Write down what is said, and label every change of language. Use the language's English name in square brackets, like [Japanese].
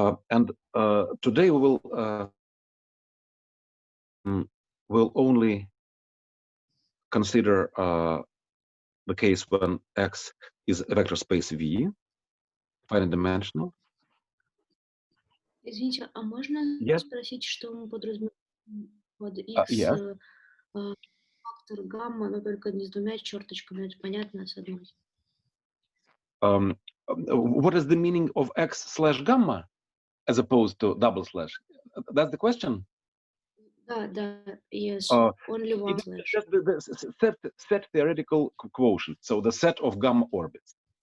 [English] And today we will only consider the case when X is a vector space V, finite dimensional. [Russian] Извините, а можно [English] Yes. [Russian] спросить, что мы подразумеваем под X [English] Yes. [Russian] фактор гамма, но только не с двумя черточками, это понятно, а с одной? [English] What is the meaning of X slash gamma as opposed to double slash? That's the question? Да, yes, only one slash. Just the set theoretical quotient, so the set of gamma orbits.